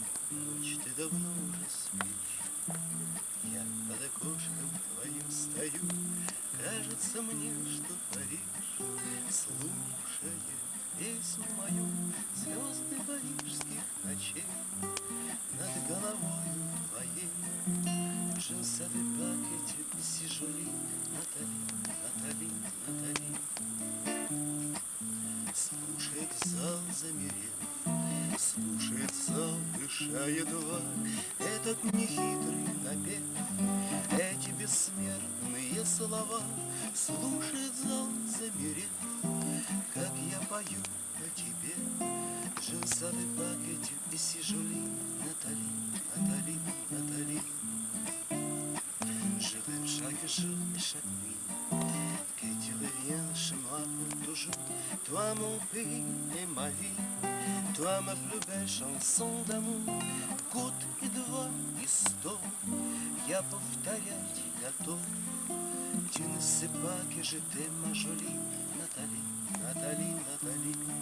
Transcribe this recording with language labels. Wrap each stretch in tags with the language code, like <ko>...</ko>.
<ru>Ночь, ты давно уже спишь, я под окошком твоим стою. Кажется мне, что Париж, слушая песню мою, звезды парижских ночей над головою твоей.</ru> <fr>Je ne savais pas que tu étais si jolie, Натали, Натали, Натали.</fr> <ru>Слушает зал, замерев, слушает зал, дыша едва, этот нехитрый напев, эти бессмертные слова. Слушает зал, замерев, как я пою о тебе.</ru> <fr>Je ne savais pas que tu étais si jolie, Натали, Натали, Натали. Je rêve chaque jour et chaque nuit que tu reviens chez moi pour toujours. Toi mon pays et ma vie, toi ma plus belle chanson d'amour.</fr> <ru>Год и два и 100 я повторять готов.</ru> <fr>Tu ne sais pas que je t'aime, ma jolie Натали, Натали, Натали.</fr>